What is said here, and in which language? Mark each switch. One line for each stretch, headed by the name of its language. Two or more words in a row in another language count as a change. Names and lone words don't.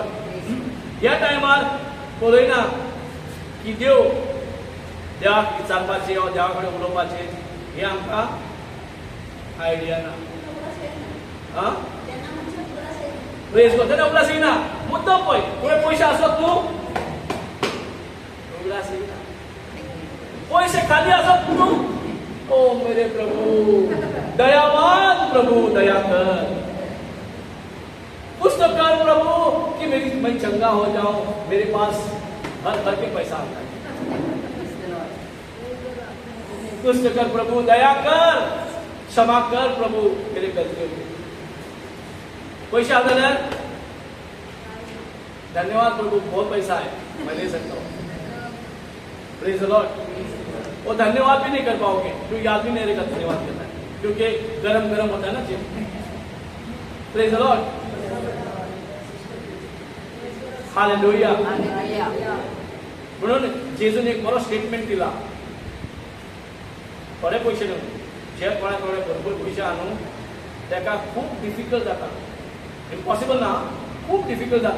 Konkani: ह्या टायमार पळयना की देव देवाक विचारपाचें वा देवा कडेन उलोवपाचें हें आमकां आयडिया ना.
English: Praise God.
Konkani: तेन्ना उगडास येयना. मुद्दम पळय, तुवें पयशे आसत न्हू, उगडास येयना. पयशे खाली आसत न्हू,
Hindi: ओ मेरे प्रभु दयावान प्रभु दया कर. कुछ तो कर प्रभु कि मैं चंगा हो जाऊं, मेरे पास हर भर के पैसा आता है. कुछ तो कर प्रभु, दया कर, क्षमा कर प्रभु मेरे गलतियों की.
Konkani: पैसे आ जाल्यार
Hindi: धन्यवाद प्रभु, बहुत पैसा है, मैं ले सकता हूँ.
English: Praise the Lord.
Hindi: वो धन्यवाद भी नहीं कर पाओगे, क्योंकि याद भी नहीं रहेगा धन्यवाद करना है, क्योंकि गरम गरम होता है ना चिप.
English: Praise the Lord. हालेलुया.
Konkani: म्हणून जेजून एक बरो स्टेटमेंट दिला. थोडे पयशे न्हू, जे कोणाक भरपूर पयशे आहा न्हू ताका खूब डिफिकल्ट जाता. इम्पॉसिबल ना, खूब डिफिकल्ट जाता.